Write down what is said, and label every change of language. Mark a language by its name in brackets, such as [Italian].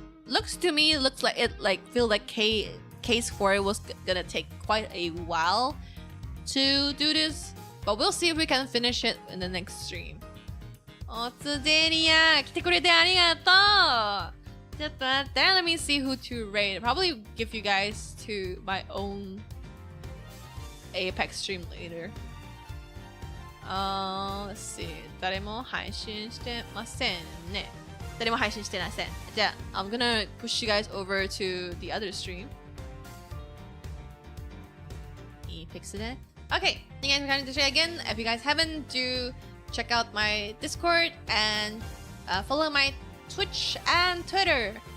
[English] Looks like it feel like case 4 was gonna take quite a while to do this, but we'll see if we can finish it in the next stream. [Japanese] おつでにや来てくれてありがとう。 [English] Then let me see who to raid. Probably give you guys to my own Apex stream later. Let's see. [Japanese] 誰も配信してませんね。誰も配信してません。 [English] じゃあ、I'm gonna push you guys over to the other stream. EVE.EXE. Okay, thank you guys for coming to share again. If you guys haven't, do check out my Discord and follow my Twitch and Twitter.